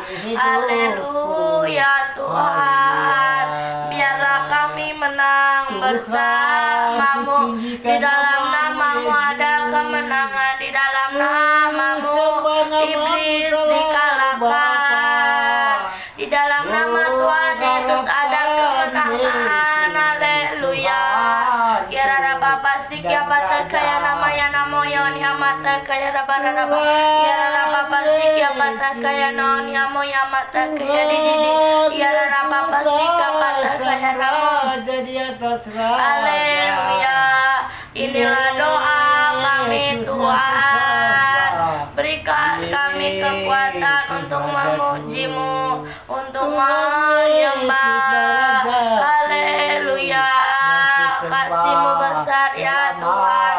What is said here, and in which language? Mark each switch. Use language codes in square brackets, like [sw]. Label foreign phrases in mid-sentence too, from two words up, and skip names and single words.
[id] Haleluya Tuhan, biarlah kami menang bersama-Mu. Di dalam nama-Mu ada kemenangan, di dalam nama-Mu iblis dikalahkan. Di dalam nama Tuhan Yesus ada kemenangan. Haleluya. Kirara Bapa sikya bata kaya namanya namo yon yamata kaya rabara raba. Kirara Bapa sikya bata kaya non yamo yamata kaya didi. Kirara Bapa sikya bata kaya namo. Haleluya. Inilah doa kami Tuhan. Berikan kami kekuatan untuk memuji-Mu, untuk menyembah. Haleluya. Kasih-Mu besar ya Tuhan.